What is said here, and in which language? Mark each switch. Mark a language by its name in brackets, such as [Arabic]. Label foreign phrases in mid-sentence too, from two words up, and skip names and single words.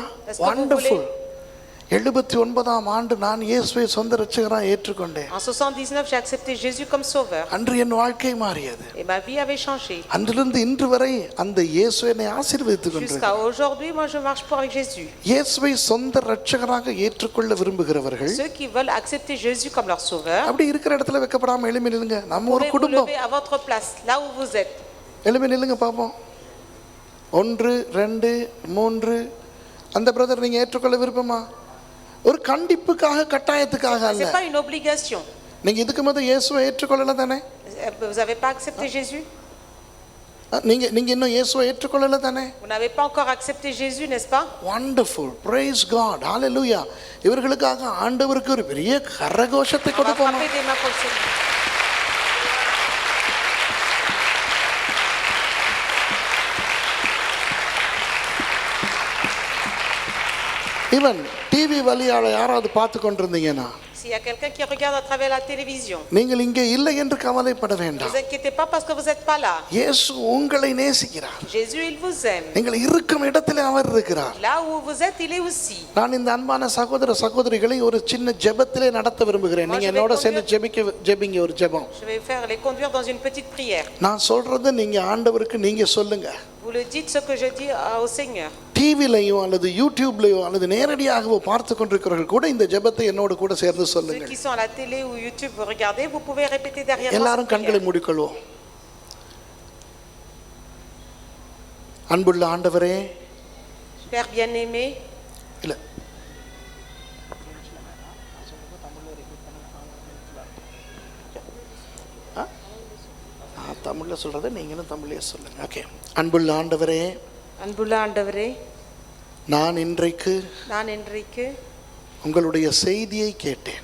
[French] Est-ce que vous வண்டர்ஃபுல். voulez? [Tamil] 79ஆம் ஆண்டு நான் இயேசுவை சொந்த இரட்சகராக ஏற்றுக்கொண்டேன். [French] En 79, j'ai accepté Jésus comme sauveur. [Tamil] அன்று என் வாழ்க்கை மாறியது. [French] Et ma vie avait changé. [Tamil] அன்றிலிருந்து இன்று வரை அந்த இயேசு என்னை ஆசீர்வதித்துக் [French] Jusqu'à [Tamil] கொண்டிருக்கிறார். [French] aujourd'hui, moi je marche pour avec Jésus. [Tamil] இயேசுவை சொந்த இரட்சகராக ஏற்றுக்கொள்ள விரும்புகிறவர்கள் [French] Ceux qui veulent accepter Jésus comme leur sauveur, [Tamil] அப்படி இருக்கிற இடத்துல வெக்கப்படாம எழும்பி நில்லுங்க. நம்ம ஒரு [French] pouvez vous [Tamil] குடும்பம். [French] lever à votre place, là où vous êtes. [Tamil] எழும்பி நில்லுங்க பாப்போம். 1 2 3 அந்த பிரதர் நீங்க ஏற்றுக்கொள்ள விருப்பமா? ஒரு கண்டிப்புக்காக கட்டாயத்துக்காக [French] Ce [Tamil] அல்ல. [French] n'est pas une obligation. [Tamil] நீங்க இதுக்கு முதல்ல இயேசுவை ஏற்றுக்கொள்ளல தானே? [French] Vous n'avez pas accepté Jésus? [Tamil] நீங்க இன்னும் இயேசுவை ஏற்றுக்கொள்ளல தானே? [French] Vous n'avez pas encore accepté Jésus, n'est-ce pas? [English] Wonderful. Praise God. Hallelujah. [Tamil] இவர்களுக்காக ஆண்டவருக்கு ஒரு பெரிய கரகோஷத்தை [French] On va [Tamil] கொடுப்போம். [French] frapper des mains pour le Seigneur. [Tamil] ஈவன் டிவி வழியால யாராவது பார்த்து கொண்டிருந்தீங்கன்னா [French] S'il y a quelqu'un qui regarde à travers la télévision, [Tamil] நீங்கள் இங்கே இல்லை என்று கவலைப்பட [French] ne [Tamil] வேண்டாம். [French] vous inquiétez pas parce que vous n'êtes pas là. [Tamil] இயேசு உங்களை நேசிக்கிறார். [French] Jésus, il vous aime. [Tamil] நீங்கள் இருக்கும் இடத்திலே அவர் இருக்கிறார். [French] Là où vous êtes, il est aussi. [Tamil] நான் இந்த அன்பான சகோதர சகோதரிகளை ஒரு சின்ன ஜெபத்திலே நடத்த விரும்புகிறேன். நீங்க என்னோட சேர்ந்து ஜெபிங்க ஒரு ஜெபம். [French] Je vais faire les conduire dans une petite prière. [Tamil] நான் சொல்றது நீங்க ஆண்டவருக்கு நீங்க சொல்லுங்க. [French] Vous le dites ce que je dis au Seigneur. [Tamil] டிவிலையோ அல்லது யூடியூப்லையோ அல்லது நேரடியாகவோ பார்த்து கொண்டிருக்கிறவர்கள் கூட இந்த ஜெபத்தை என்னோடு கூட சேர்ந்து [French] Ceux [Tamil] சொல்லுங்கள். [French] qui sont à la télé ou YouTube, vous regardez, vous pouvez répéter derrière moi. [Tamil] எல்லாரும் [French] cette [Tamil] கண்களை [French] prière. [Tamil] மூடிக்கொள்வோம். அன்புள்ள ஆண்டவரே, [French] Père bien-aimé, [Tamil] இல்ல தமிழ்ல சொல்றதை நீங்களும் தமிழ்லயே சொல்லுங்க. ஓகே. அன்புள்ள ஆண்டவரே, அன்புள்ள ஆண்டவரே, நான் இன்றைக்கு உங்களுடைய செய்தியை கேட்டேன்.